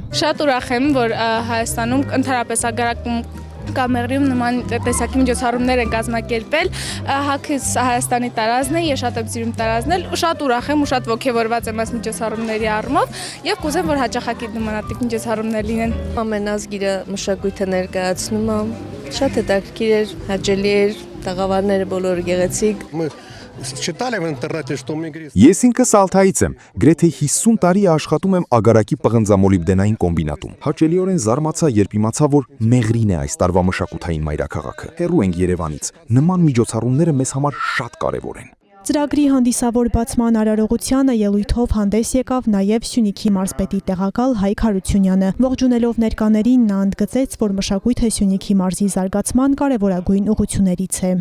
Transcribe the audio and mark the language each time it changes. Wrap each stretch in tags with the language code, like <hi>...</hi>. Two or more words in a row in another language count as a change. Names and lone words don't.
<hy>Շատ ուրախ եմ, որ Հայաստանում ընդհանրապես Ագարակում Մեղրիում նման տեսակի միջոցառումներ են կազմակերպել, հակից Հայաստանի տարածքն է, ես շատ եմ սիրում տարածնել, ու շատ ուրախ եմ ու շատ ոգևորված եմ այս միջոցառումների առումով եւ կուզեմ, որ հաճախակի նմանատիպ միջոցառումներ լինեն։ Ամենազգիրը մշակույթը ներկայացնում եմ, շատ հետաքրքիր էր, հաճելի էր, տաղավարները բոլորը գեղեցիկ։</hy> <ru>Мы читали в интернете, что у меня</ru> <hy>Ես ինքս Ալթայից եմ, գրեթե 50 տարի աշխատում եմ Ագարակի պղնձամոլիբդենային կոմբինատում։ Հաճելիորեն զարմացա, երբ իմացա, որ Մեղրին է այս տարվա մշակութային մայրաքաղաքը։ Հեռու ենք Երևանից։ Նման միջոցառումները մեզ համար շատ կարևոր են։ Ծրագրի հանդիսավոր բացման արարողությանը ելույթով հանդես եկավ նաև Սյունիքի մարզպետի տեղակալ Հայկ Հարությունյանը։ Ողջունելով ներկաներին նա ընդգծեց, որ մշակույթը Սյունիքի մարզի զարգացման կարևորագույն ուղղություններից է։</hy>